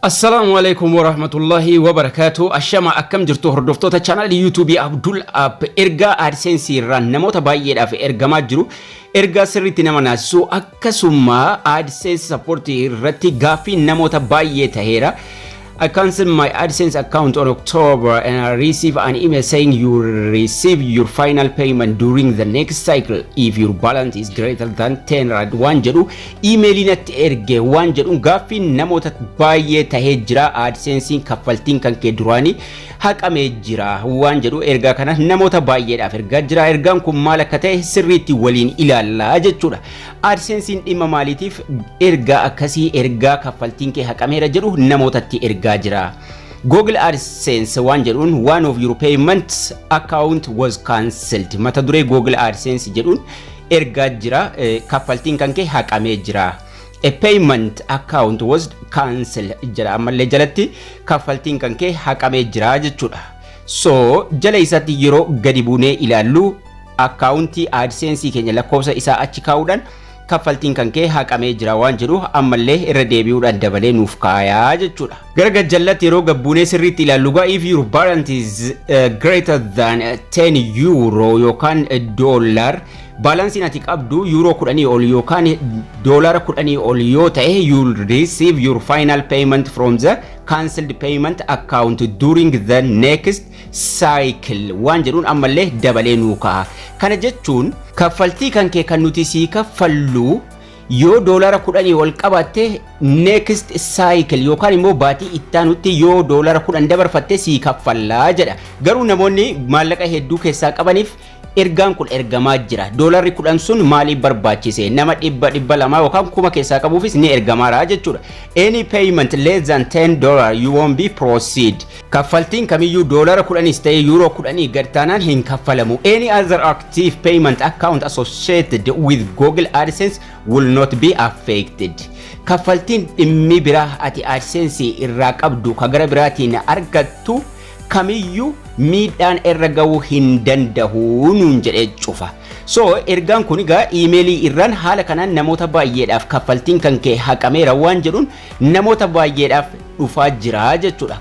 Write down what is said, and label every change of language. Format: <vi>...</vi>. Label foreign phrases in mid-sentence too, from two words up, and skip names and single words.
<ar>السلام عليكم ورحمة الله وبركاته.</ar> <om>Ashama akkam jirtu hordoftoota channel YouTube Abdul App erga AdSense irraan namoota baay'eedhaaf ergamaa jiru. Erga sirriitti nama naasisu akkasuma AdSense support irratti gaaffii namoota baay'ee taheera.</om> <en>I cancelled my AdSense account on October and I received an email saying you receive your final payment during the next cycle if your balance is greater than 10 rand.</en> <om>Waan jedhu emailiinatti erge waan jedhu gaaffii namoota baay'ee tahee jira. AdSense kaffaltiin kan kee duraanii haqamee jira waan jedhu ergaa kana namoota baay'eedhaaf ergaa jira. Ergaan kun maal akka ta'e sirriitti waliin ilaallaa jechuudha. AdSense dhimma maaliitiif ergaa akkasii ergaa kaffaltiin kee haqameera jedhu namootatti ergaa jira.</om> <en>Google AdSense</en> <om>waan jedhuun</om> <en>one of your payment account was cancelled.</en> <om>Mata duree Google AdSense jedhuun ergaa jira kaffaltiin kan kee haqamee jira.</om> <en>A payment account was cancelled</en> <om>jira ammallee jalatti kaffaltiin kan kee haqamee jira jechuudha. So jala isaatti yeroo gadi buunee ilaallu akkaawuntii AdSense keenya lakkoofsa isaa achi kaa'uudhaan kaffaltiin kan kee haqamee jira waan jedhu ammallee irra deebi'uudhaan dabalee nuuf kaayaa jechuudha. Gara gajjallatti yeroo gabbuunee sirriitti ilaallu</om> <en>if your balance is greater than 10 euro</en> <om>yookaan dollar balansiin ati qabdu euro 10 ol yookaan dollar 10 ol yoo ta'e</om> <en>you'll receive your final payment from the cancelled payment account during the next cycle</en> <om>waan jedhuun ammallee dabalee nuu kaa'a. Kana jechuun kaffaltii kan kee kan nuti sii kaffallu yoo dollar 10 ol qabatte</om> <en>next cycle</en> <om>yookaan immoo baatii ittaanutti yoo dollar 10 dabarfatte sii kaffallaa jedha. Garuu namoonni maallaqa hedduu keessaa qabaniif ergaan kun ergamaa jira. Dolarri 10 sun maaliif barbaachise? Nama dhibba lama yookaan kuma keessaa qabuufis ni ergamaara jechuudha.</om> <en>Any payment less than $10 you won't be proceed.</en> <om>Kaffaltiin kamiyyuu dolara 10 ta'e euro 10 gad taanaan hin kaffalamu.</om> <en>Any other active payment account associated with Google AdSense will not be affected.</en> <om>Kaffaltiin dhimmi biraa ati AdSense irraa qabdu ka gara biraatiin argattu kamiyyuu miidhaan irra ga'uu hin danda'u nuun jedhee cufa. So ergaan kun egaa iimeelii irraan haala kanaan namoota baay'eedhaaf kaffaltiin kan kee haqameera waan jedhuun namoota baay'eedhaaf dhufaa jira jechuudha.</om>